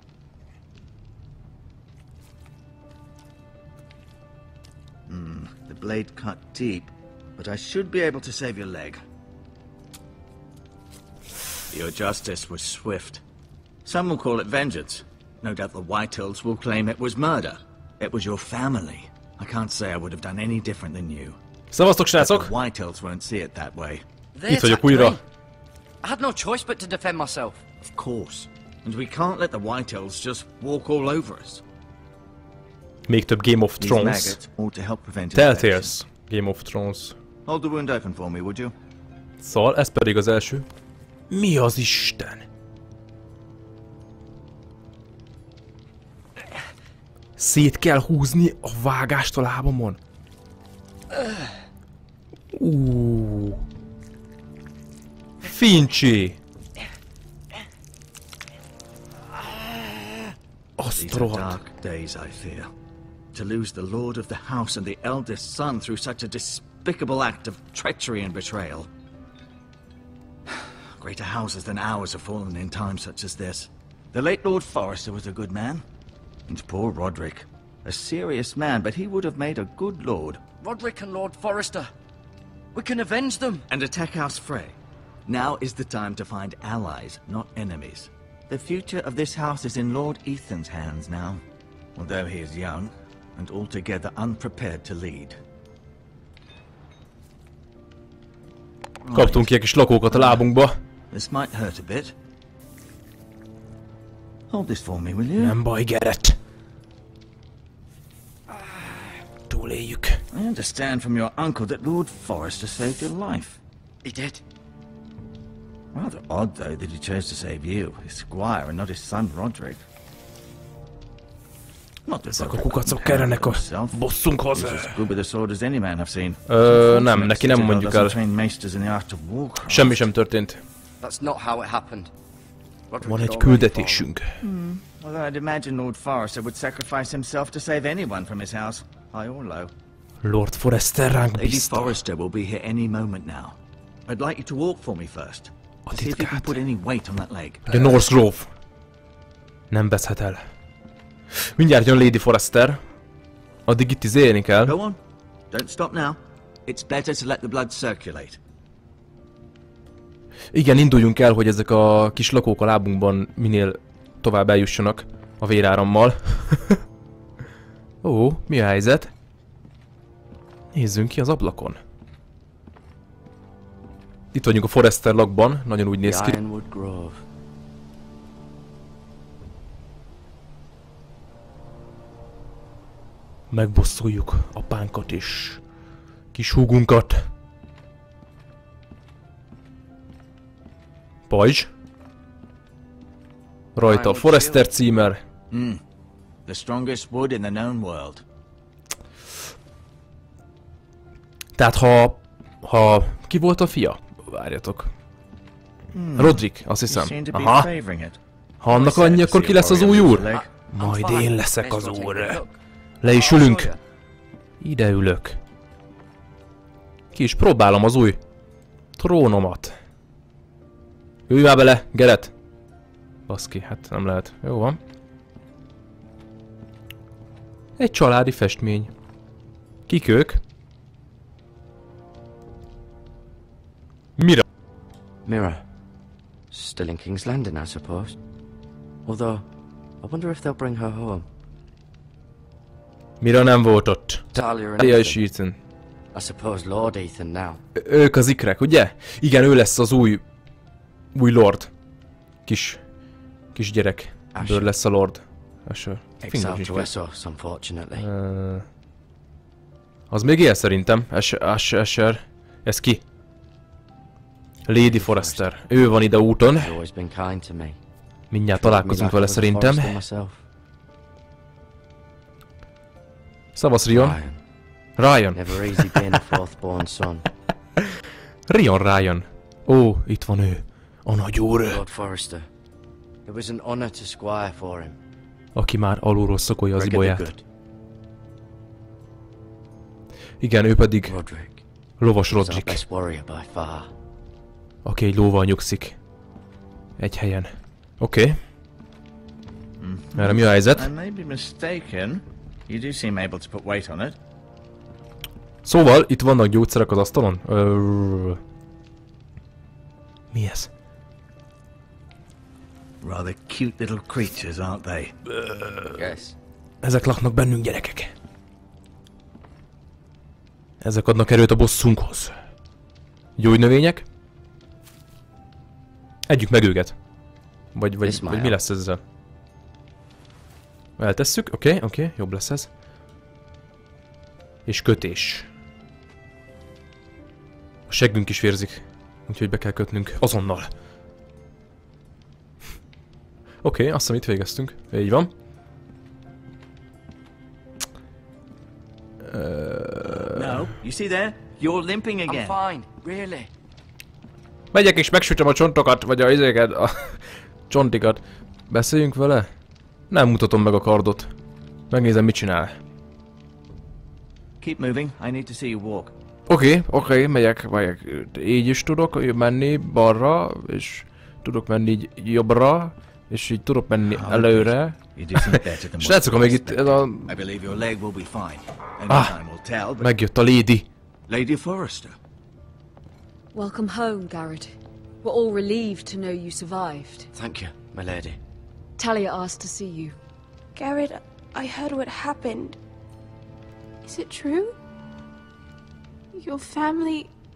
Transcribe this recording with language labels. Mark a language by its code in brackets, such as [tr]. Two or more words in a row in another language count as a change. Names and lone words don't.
[en] The blade cut deep, but I should be able to save your leg. Your justice was swift. Some will call it vengeance. No doubt the Whitehills will claim it was murder. It was your family. I can't say I would have done any different than you. [hu] Szevasztok, srácok! [en] The Whitehills won't see it that way. They [hu] Itt vagyok [en] attacked [hu] újra. [en] me. I had no choice but to defend myself. Of course. And we can't let the Whitehills just walk all over us. [hu] Még több Game of [en] These Thrones. maggots ought to help prevent Telltales Game of Thrones. Hold the wound open for me, would you? [hu] Szóval ez pedig az első. Mi az Isten? Szét kell húzni a vágást a lábamon. Fincsi! Azt rohadt. [en] Dark days, I fear. To lose the lord of the house and the eldest son through such a despicable act of treachery and betrayal. Greater houses than ours have fallen in times such as this. The late Lord Forrester was a good man. And poor Roderick. A serious man, but he would have made a good lord. Roderick and Lord Forrester. We can avenge them. And attack House Frey. Now is the time to find allies, not enemies. The future of this house is in Lord Ethan's hands now. Although he is young, and altogether unprepared to lead. [hu] Kaptunk ilyen kis lakókat a lábunkba. [en] This might hurt a bit. Hold this for me, will you? [hu] Nem baj, Garrett. Túléljük. [en] I understand from your uncle that Lord Forrester saved your life. He did. Rather odd, though, that he chose to save you, his squire, and not his son Roderick. [hu] Ezek a kukacok kellenek a bosszunkhoz. Nem, neki nem mondjuk el. Semmi sem történt. Van egy küldetésünk. Lord Forrester ránk bízta. A titkát. A Northgrove. Nem veszhet el. Mindjárt jön Lady Forrester. Addig itt izélni kell. [en] Go on. Don't stop now. It's better to let the blood circulate. [hu] Igen, induljunk el, hogy ezek a kis lakók a lábunkban minél tovább eljussanak a vérárammal. Ó, mi a helyzet? Nézzünk ki az ablakon. Itt vagyunk a Forrester lakban, nagyon úgy néz ki. Megbosszoljuk apánkat és kis húgunkat. Pajzs. Rajta a Forrester címer. [en] The strongest wood in the known world. [hu] Tehát ha ki volt a fia? Várjatok. Roderick, azt hiszem. Aha. Ha annak annyi, akkor ki lesz az új úr? Majd én leszek az úr. Le is ülünk. Ide ülök. Ki is próbálom az új trónomat. Ülj már bele, Garrett. Baszki, hát nem lehet. Jó van. Egy családi festmény. Kik ők? [en] Mirror. Still in King's Landing, I suppose. Although, I wonder if they'll bring her home. [hu] Mira nem volt ott? Talia és Ethan. [en] I suppose Lord Ethan now. [hu] Ők az ikrek, ugye? Igen, ő lesz az új lord. Kis gyerek. Ből lesz a lord. [en] Exiled to Essos, unfortunately. [hu] Az még él szerintem. Asher. Ez ki? Lady Forrester. Ő van ide úton. Mindjárt találkozunk vele szerintem. Szavasz, Rion. Ryan. Ryan. Ó, itt van ő. A nagyúr. [en] Lord Forrester. It was an honor to squire for him. [hu] Aki már alulról szokolja az ibolyát. Igen, ő pedig lovas Rodrik. Aki egy lóval nyugszik. Egy helyen. Oké. Erre mi a helyzet? Szóval, itt vannak gyógyszerek az asztalon? Mi ez? [en] Rather cute little creatures, aren't they? Yes. [hu] Ezek laknak bennünk, gyerekek. Ezek adnak erőt a bosszunkhoz. Gyógynövények? Együk meg őket. Vagy mi lesz ezzel? Eltesszük, oké, jobb lesz ez. És kötés. A seggünk is vérzik. Úgyhogy be kell kötnünk azonnal. Oké, azt hiszem itt végeztünk. Így van. [en] No, you see there? You're limping again. I'm fine, really. [hu] Megyek és megsütöm a csontokat, vagy a izéket, a csontikat. Beszéljünk vele? Nem mutatom meg a kardot. Megnézem, mit csinál. [en] Keep moving. I need to see you walk. [hu] Oké, megyek. Így is tudok menni balra, és tudok menni így jobbra, és így tudok menni előre. Srácok, még itt ez a... megjött a Lady. Lady Forrester. [en] Welcome home, Garrett. We're all relieved to know you survived. Thank you, my lady. Talia asked to see you. Garrett, I heard what happened. Is it true? Your family...